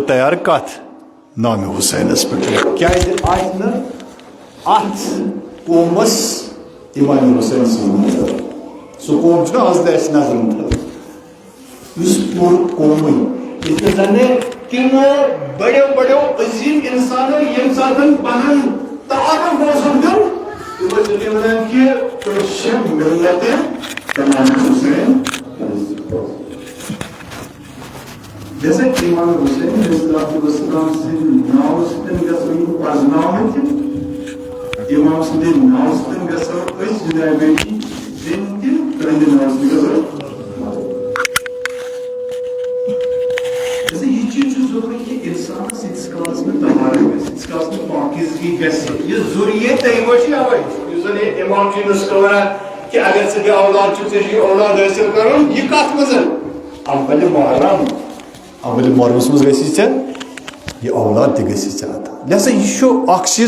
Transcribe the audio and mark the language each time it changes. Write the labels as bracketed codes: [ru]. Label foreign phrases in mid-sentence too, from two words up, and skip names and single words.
[ks] تیار کتھ نامہِ حُسینس پٮ۪ٹھ کیازِ آسہِ نہٕ اتھ قومس امام حُسین سٕنٛز سُہ قوم چھُنہ آز تہِ اسہِ نظرن تل یُس پوٗرٕ قومٕے ییٚتہِ نہٕ زنہٕ تِمو بڑیو عظیٖم انسانو ییٚمہِ ساتہٕ پنُن تعارُف اوسُکھ دیُن تِم ٲسۍ ونان کہِ تُہۍ چھِ مِلتِ امام حُسین جیسے امام حُسین [ar] علیہ الصلوۃ والسلام [ks] سٕنٛدِ ناوٕ سۭتۍ گژھو یِم پرزناونہٕ تہِ امام سٕنٛدِ ناوٕ سۭتۍ گژھو أسۍ جناب علی دِنۍ تہِ تُہنٛدِ ناوٕ سۭتۍ گژھو یہ چیز ضروری کہ انسانس ییٖتِس کالس نہٕ طہارت گژھِ ییٖتِس کالس نہٕ پاکیزگی گژھِ یہِ ضروٗریت تَمہِ چھِ اَوے یُس زن یہِ اِمام چھُ نُسخہٕ وَنان کہِ اگر ژٕ بیٚیہِ اولاد چھُکھ ژےٚ چھُے اولاد حٲصِل کرُن یہِ کتھ منٛز اولہِ محرمس منٛز گژھی ژےٚ یہِ اولاد تہِ گژھی ژےٚ عطا لہذا یہِ چھُ اکھ چیٖز